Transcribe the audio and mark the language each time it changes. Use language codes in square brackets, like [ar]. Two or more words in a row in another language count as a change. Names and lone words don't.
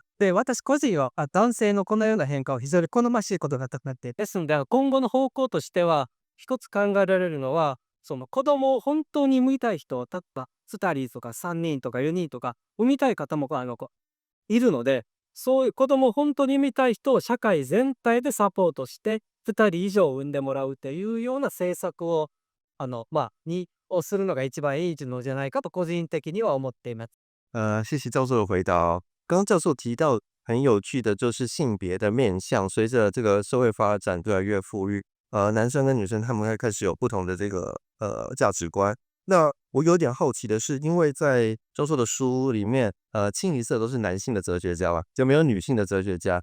[ja] で、私個人は男性のこのような変化を非常に好ましいことだと思っていて、ですので今後の方向としては一つ考えられるのは、その子供を本当に産みたい人を例えば2人とか3人とか4人とか産みたい方もいるので、そういう子供を本当に産みたい人を社会全体でサポートして2人以上産んでもらうというような政策をするのが一番いいのじゃないかと個人的には思っています。 [zh] 谢谢教授的回答哦。刚刚教授提到很有趣的就是性别的面向，随着这个社会发展越来越富裕，男生跟女生他们会开始有不同的这个价值观。那我有点好奇的是，因为在教授的书里面，清一色都是男性的哲学家嘛，就没有女性的哲学家。